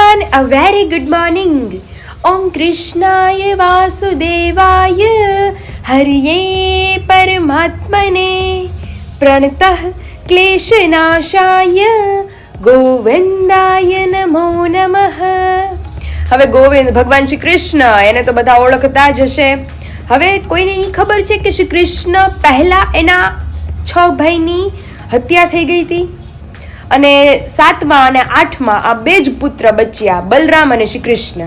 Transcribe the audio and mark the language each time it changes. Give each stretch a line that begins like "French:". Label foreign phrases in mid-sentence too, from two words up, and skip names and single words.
English: a very good morning.
Sanskrit: ॐ कृष्णाय वासुदेवाय हरये परमात्मने प्रणतः क्लेशनाशाय गोविन्दाय नमो नमः.
Gujarati: હવે ગોવિંદ ભગવાન શ્રી કૃષ્ણ એને તો બધા ઓળખતા જ હશે. હવે કોઈને એ ખબર છે કે શ્રી કૃષ્ણ પહેલા એના 6 ભાઈની હત્યા થઈ ગઈ હતી અને 7મા અને 8મા આ 2 જ પુત્ર બચ્યા, બલરામ અને શ્રી કૃષ્ણ.